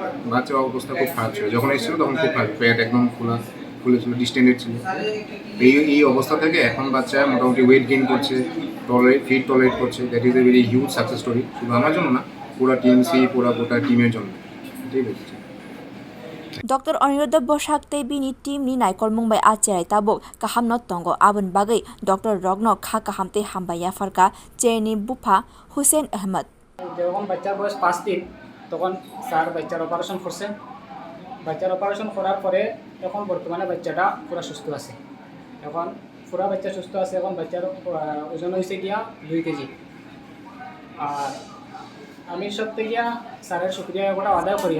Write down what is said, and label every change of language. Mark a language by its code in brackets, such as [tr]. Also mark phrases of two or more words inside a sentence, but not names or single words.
[bn] বাচ্চার অবস্থা খুব খারাপ ছিল, যখন এসেছিল তখন খুব খারাপ, পেট একদম খুলেছিল, ডিস্টেন্ডেড ছিল। এই অবস্থা থেকে এখন বাচ্চা মোটামুটি [en] weight gain [bn] করছে, [en] feed tolerate [bn] করছে। [en] that is a very huge success story, [bn] শুধু আমার জন্য না, পুরো টিএমসি গোটা টিমের জন্য। ঠিক আছে। [trp] Dr. Aniruddha Bosak te bini team ni naikol mungbai a cherai tabuk kaham no tongo abun bagai Dr. Rogno kha kaham te hambaya farka cherai bupa Hussein Ahmed [bn] যখন বাচ্চার বয়স 5 দিন তখন স্যার বাচ্চার অপারেশন করছেন। বাচ্চার অপারেশন করার পরে এখন বর্তমানে বাচ্চাটা পুরো সুস্থ আছে। এখন পুরো বাচ্চা সুস্থ আছে। এখন বাচ্চার ওজন হয়েছে গিয়া 2 কেজি। আর আমি সব থেকে স্যারের শুক্রিয়া আদায় করি।